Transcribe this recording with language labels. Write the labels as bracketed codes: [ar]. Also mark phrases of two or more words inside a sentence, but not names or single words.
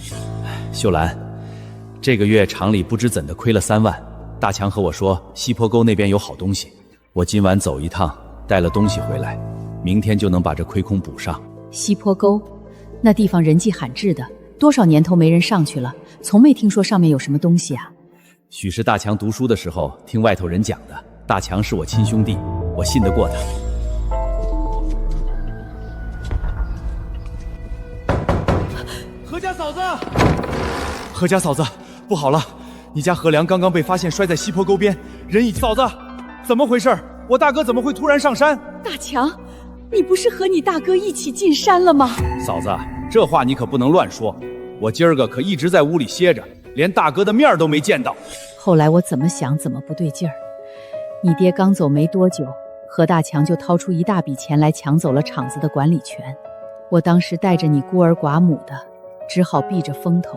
[zh] 秀蘭，這個月廠裡不知怎的虧了3萬，大強和我說西坡溝那邊有好東西， 我今晚走一趟，帶了東西回來，明天就能把這虧空補上。西坡溝，那地方人跡罕至的，多少年頭沒人上去了，從沒聽說上面有什麼東西啊。許是大強讀書的時候聽外頭人講的，大強是我親兄弟，我信得過他。何家嫂子，何家嫂子，不好了，你家何良刚刚被发现摔在西坡溝邊，人已……嫂子，怎麼回事？我大哥怎麼會突然上山？大強，你不是和你大哥一起進山了嗎？嫂子，這話你可不能亂說，我今兒個可一直在屋裡歇着，連大哥的面都沒見到。後來我怎麼想怎麼不對勁兒，你爹剛走沒多久，何大強就掏出一大筆錢來搶走了廠子的管理權。我當時帶着你孤兒寡母的，只好避着風頭。